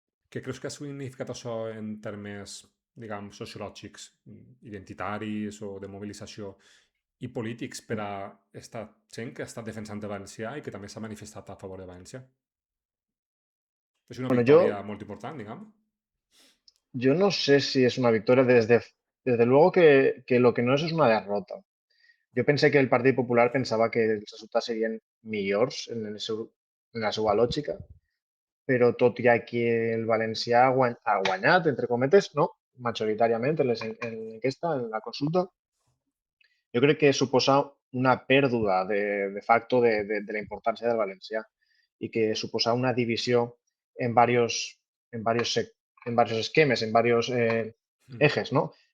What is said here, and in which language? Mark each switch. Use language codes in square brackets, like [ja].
[ca] Què creus que ha significat això en termes, diguem, sociològics, identitaris o de mobilització i polítics per a aquesta gent que ha estat defensant el valencià i que també s'ha manifestat a favor de València? És una victòria molt important, diguem. [es] Yo no sé si es una victoria. Desde luego que lo que no es una derrota. [ca] Jo pensé que el Partit Popular pensava que els resultats serien millors en la seva lògica, però tot i que el valencià ha guanyat, entre cometes, no? Majoritàriament en l'enquesta, en la consulta, jo crec que suposa una pèrdua de facto de la importància del valencià i que suposa una divisió en varios esquemes, [es] en varios ejes, [ca] ¿no?